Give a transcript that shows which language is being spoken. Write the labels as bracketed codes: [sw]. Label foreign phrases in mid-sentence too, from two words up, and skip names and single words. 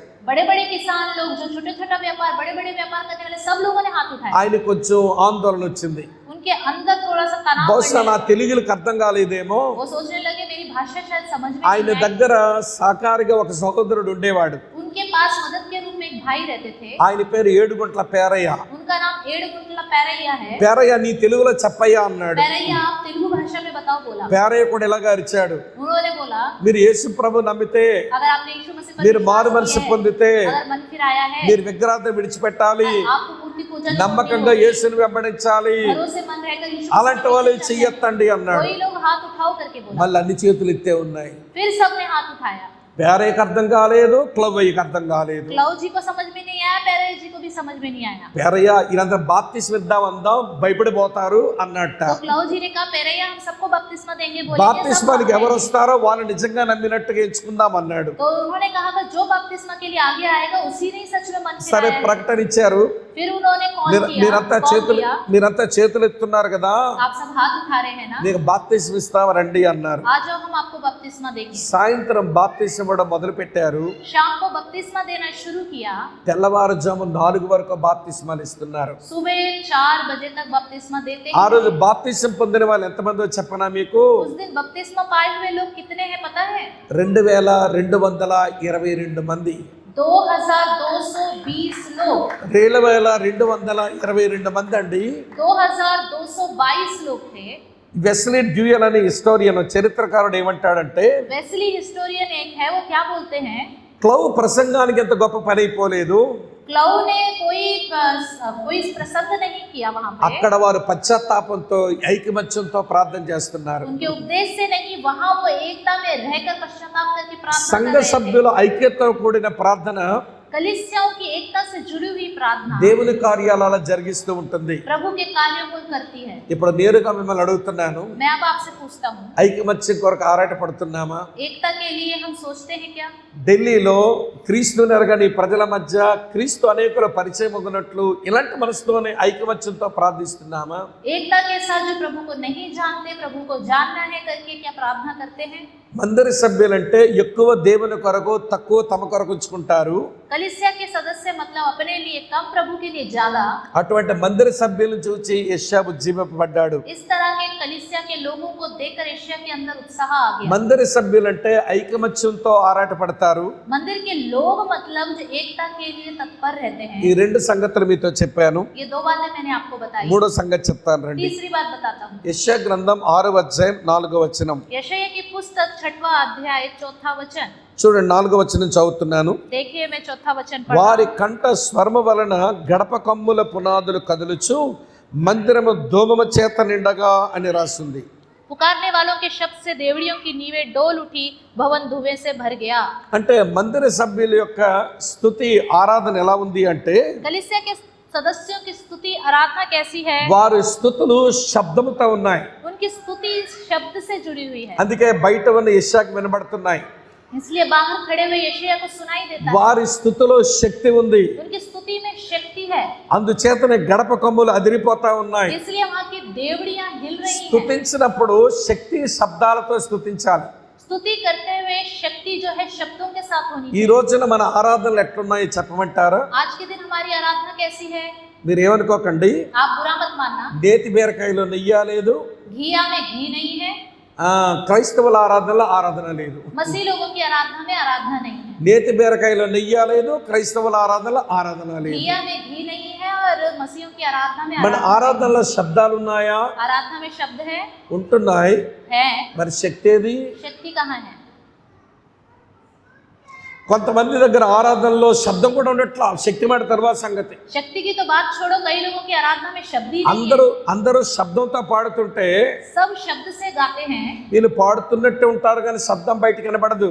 [hi] बड़े बड़े किसान लोग, जो छोटे छोटा व्यापार, बड़े बड़े व्यापार करने वाले सब लोगों ने हाथ उठाया। [te] ఆయన కొంచెం ఆందోళన వచ్చింది. [hi] उनके अंदर थोड़ा सा तनाव [te] బహుశా నా [hi] बढ़ने लगा। [te] తెలుగులకు అర్థం కాలేదేమో. [hi] वो सोचने लगे मेरी भाषा शायद समझ में [te] ఆయన [hi] नहीं आई। [te] దగ్గర సహకారిగా ఒక సహోదరుడు ఉండేవాడు. [hi] उनके पास मदद के रूप में एक भाई रहते थे। [te] ఆయన పేరు ఏడుగుంట్ల పేరయ్య. [hi] उनका नाम एडगुंटला पैरैया है। [te] పేరయ్య నీ తెలుగులో చెప్పయ్యా అన్నాడు. [hi] पैरैया आप तेलुगु भाषा में बताओ बोला। [te] పేరయ్య కూడా ఇలాగా అరిచాడు, [hi] उन्होंने बोला [te] మీరు యేసు ప్రభు నమ్మితే, [hi] अगर आपने यीशु मसीह पर [te] మీరు [hi] विश्वास [te] మారు [hi] किया [te] మనసు [hi] है, [te] పొందితే, [hi] अगर मन फिराया है, [te] మీరు విగ్రహాన్ని విడిచిపెట్టాలి, [hi] आपको मूर्ति पूजन [te] నమ్మకంగా యేసుని వెంబడించాలి, [hi] भरोसेमंद रहकर यीशु [te] అలాంటి వాళ్ళు చెయ్యొద్దండి అన్నాడు. [hi] कोई लोग हाथ उठाओ करके बोला। [te] మళ్ళీ అన్ని చేతులు ఎత్తే ఉన్నాయి. [hi] फिर सबने हाथ उठाया। [te] పేరయ్యకి అర్థం కాలేదు, క్లవ్వయ్యకి అర్థం కాలేదు. [hi] क्लाउ जी को समझ में नहीं आया, पैरैया जी को भी समझ में नहीं आया। [te] పేరయ్య ఇదంతా బాప్తిస్మ ఇద్దాం అందాం, భయపడిపోతారు అన్నట్ట. [hi] तो क्लाउ जी ने कहा पैरैया हम सबको बपतिस्मा देंगे, बोलेंगे सब [te] బాప్తిస్మానికి ఎవరు [hi] मानेंगे। [te] వస్తారో వాళ్ళు నిజంగా నమ్మినట్టుగా ఎంచుకుందాం అన్నాడు. [hi] तो उन्होंने कहा कि जो बपतिस्मा के लिए आगे आएगा उसी ने ही सच में मन [te] సరే [hi] फिराया। [te] ప్రకటన ఇచ్చారు. [hi] फिर उन्होंने कॉल किया, [te] మీరంతా [hi] कॉल [te] చేతులు [hi] किया, [te] చేతులు ఎత్తున్నారు కదా, [hi] आप सब हाथ उठा रहे हैं ना, [te] నీకు బాప్తిస్మ ఇస్తాం రండి అన్నారు. [hi] आ जाओ हम आपको बपतिस्मा देंगे। [te] సాయంత్రం బాప్తిస్మ ఇవ్వడం మొదలు పెట్టారు. [hi] शाम को बपतिस्मा देना शुरू किया। [te] తెల్లవారుజాము 4 వరకు బాప్తిస్మాలు ఇస్తున్నారు. [hi] सुबह 4 बजे तक बपतिस्मा देते [te] ఆ [hi] हैं। [te] రోజు బాప్తిస్మ పొందిన వాళ్ళు ఎంతమందో చెప్పనా మీకు? [hi] उस दिन बपतिस्मा पाए हुए लोग कितने हैं पता है? [te] 2222 మంది. [hi] 2220 लोग। [te] 2222 మంది అండి. [hi] 2222 लोग थे। [te] వెస్లీ డ్యూయల్ అనే హిస్టోరియన్, చరిత్రకారుడు ఏమంటాడంటే, [hi] वेस्ली हिस्टोरियन एक है, वो क्या बोलते हैं, [te] క్లౌ ప్రసంగానికి ఎంత గొప్ప పని అయిపోలేదు, [hi] क्लाउ ने कोई प्रसंग नहीं किया वहां पे। [te] అక్కడ వారు పశ్చాత్తాపంతో ఐకమత్యంతో ప్రార్థన చేస్తున్నారు. [hi] उनके उपदेश से नहीं, वहां वो एकता में रहकर पश्चाताप करके प्रार्थना [te] సంఘ [hi] कर रहे थे। [te] సభ్యుల ఐక్యతతో కూడిన ప్రార్థన [hi] कलीसियाओं की एकता से जुड़ी हुई प्रार्थना [te] దేవుని కార్యాలలో జరిగిస్తూ ఉంటుంది. [hi] प्रभु के कार्यों को करती है। [te] ఇప్పుడు నేరుగా మిమ్మల్ని అడుగుతున్నాను, [hi] मैं अब आपसे पूछता हूँ, [te] ఐకమత్యం కొరకు ఆరాట పడుతున్నామా? [hi] एकता के लिए हम सोचते हैं क्या? [te] ఢిల్లీలో క్రీస్తుని ఎరగని ప్రజల మధ్య క్రీస్తు అనేకుల పరిచయం ఉన్నట్లు ఇలాంటి మనసుతోనే ఐకమత్యంతో ప్రార్థిస్తున్నామా? [hi] एकता के साथ जो प्रभु को नहीं जानते, प्रभु को जानना है करके क्या प्रार्थना करते हैं? [te] మందిర సభ్యులంటే ఎక్కువ దేవుని కొరకు, తక్కువ తమ కొరకు ఉంచుకుంటారు. [hi] कलीसिया के सदस्य मतलब अपने लिए कम, प्रभु के लिए ज्यादा। [te] అటువంటి మందిర సభ్యులను చూసి యెషయా ఉజ్జీవింపబడ్డాడు. [hi] इस तरह के कलीसिया के लोगों को देखकर यशायाह के अंदर उत्साह आ गया। [te] మందిర సభ్యులంటే ఐకమత్యంతో ఆరాట పడతారు. [hi] मंदिर के लोग मतलब जो एकता के लिए तत्पर रहते हैं। [te] ఈ రెండు సంగతులు మీతో చెప్పాను. [hi] ये 2 बातें मैंने आपको बताई। [te] మూడో సంగతి చెప్తాను రండి. [hi] तीसरी बात बताता हूँ। [te] యెషయా గ్రంథం 6వ అధ్యాయం 4వ వచనం [hi] यशायाह की पुस्तक 6वां अध्याय 4था वचन। [te] చూడండి, 4వ వచనం చదువుతున్నాను. [hi] देखिए मैं 4था वचन पढ़ रहा [te] వారి [hi] हूं। [te] కంఠ స్వర్మ వలన గడప కమ్ముల పునాదులు కదులుచు మందిరము ధూమము చేత నిండగా అని రాస్తుంది. [hi] पुकारने वालों के शब्द से देवड़ियों की नींवें डोल उठी, भवन धुएं से भर गया। [te] అంటే మందిర సభ్యుల యొక్క స్తుతి ఆరాధన ఎలా ఉంది అంటే, [hi] कलीसिया के सदस्यों की स्तुति आराधना कैसी है? [te] వారి స్తుతులు శబ్దముతో ఉన్నాయి. [hi] उनकी स्तुति शब्द से जुड़ी हुई है, [te] అందుకే బయట ఉన్న యెషయాకు వినబడుతున్నాయి. [hi] इसलिए बाहर खड़े हुए यशायाह को सुनाई देता है। [te] వారి స్తుతిలో శక్తి ఉంది. [hi] उनकी स्तुति में शक्ति है, [te] అందుచేతనే గడప కమ్ములు అదిరిపోతా ఉన్నాయి. [hi] इसलिए वहां की देवड़ियां हिल रही हैं। [te] స్తుతించినప్పుడు శక్తి శబ్దాలతో స్తుతించాలి. [hi] स्तुति करते हुए शक्ति जो है शब्दों के साथ होनी [te] ఈ [hi] चाहिए। [te] రోజున మన ఆరాధనలు ఎట్లున్నాయో చెప్పమంటారా? [hi] आज के दिन हमारी आराधना कैसी है? [te] మీరు ఏమనుకోకండి, [hi] आप बुरा मत मानना, [te] నేతి బీరకాయలో నెయ్యి లేదు, [hi] घिया में घी नहीं है, [te] క్రైస్తవుల ఆరాధనలో ఆరాధన లేదు, [hi] मसीह लोगों की आराधना में आराधना नहीं है, [te] నేతి బీరకాయలో నెయ్యి లేదు, క్రైస్తవుల ఆరాధనలో ఆరాధన లేదు. [hi] घिया में घी नहीं है और मसीहों की आराधना में [te] మన ఆరాధనలో శబ్దాలు ఉన్నాయా? [hi] आराधना में शब्द [te] ఉంటున్నాయి. [hi] है, [te] మరి శక్తి ఏది? [hi] शक्ति कहाँ है? [te] కొంతమంది దగ్గర ఆరాధనలో శబ్దం కూడా ఉండట్లా, శక్తి మాట తర్వాత సంగతి. [hi] शक्ति की तो बात छोड़ो, कई लोगों की आराधना में शब्द ही नहीं है, [te] అందరూ శబ్దంతో పాడుతుంటే [hi] सब शब्द से गाते हैं, [te] వీళ్ళు పాడుతున్నట్టే ఉంటారు కానీ శబ్దం బయటికి కనబడదు.